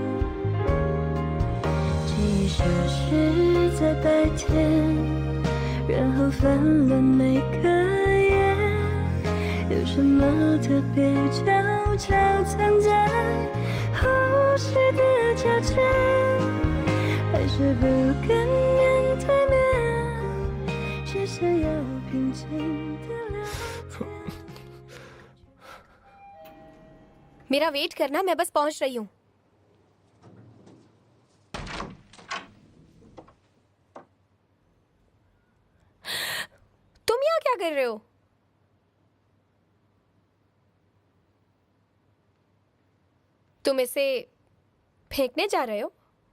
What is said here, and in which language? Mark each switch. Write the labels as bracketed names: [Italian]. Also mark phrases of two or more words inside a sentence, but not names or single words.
[Chinese] 记忆消失在白天，然后翻了每个夜，有什么特别悄悄藏在呼吸的交界，还是不敢面对面，只想要平静的聊天。 [Hindi] मेरा वेट करना, मैं बस पहुंच रही हूँ। तुम यहाँ क्या कर रहे हो? तुम इसे फेंकने जा रहे हो?